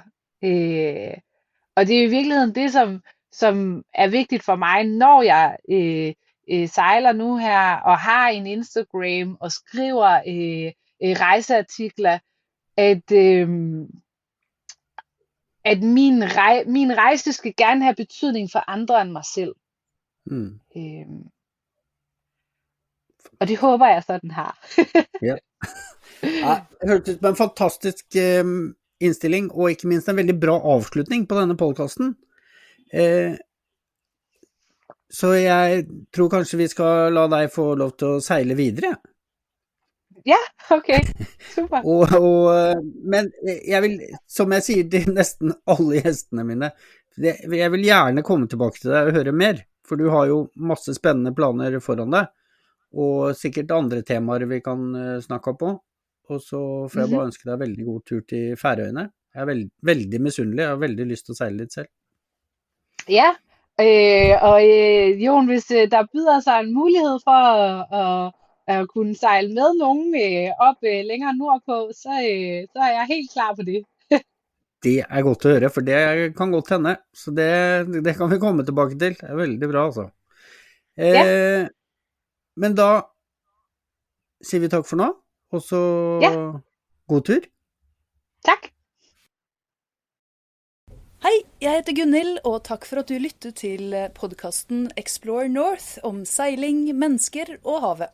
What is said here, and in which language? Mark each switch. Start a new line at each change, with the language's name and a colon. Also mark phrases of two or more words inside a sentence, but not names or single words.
Danish: Og det er i virkeligheden det, som er vigtigt for mig, når jeg sejler nu her, og har en Instagram, og skriver rejseartikler, at min rejse skal gerne have betydning for andre end mig selv. Og det håber jeg så, den har. Ja.
Norwegian: Ja, det hørtes ut som en fantastisk innstilling, og ikke minst en veldig bra avslutning på denne podcasten. Så jeg tror kanskje vi skal la deg få lov til å seile videre.
Danish: Ja, okay. Super.
Norwegian: Men jeg vil, som jeg sier til nesten alle gjestene mine, jeg vil gjerne komme tilbake til deg og høre mer, for du har jo masse spennende planer foran deg, og sikkert andre temaer vi kan snakke på. Og så får jeg bare ønske deg veldig god tur til Færøyene. Jeg er veldig misunnelig, jeg har veldig lyst til å seile litt selv.
Danish: Ja, Jon, hvis der byder sig en mulighed for at kunne sejle med nogen op længere nordpå, så er jeg helt klar på det.
Norwegian: Det er godt å høre, for det kan godt hende. Så det kan vi komme tilbake til. Det er veldig bra, altså. Men da sier vi takk for nå, og så god tur. Takk. Hei, jeg heter Gunhild, og takk for at du lyttet til podcasten Explore North om seiling, mennesker og havet.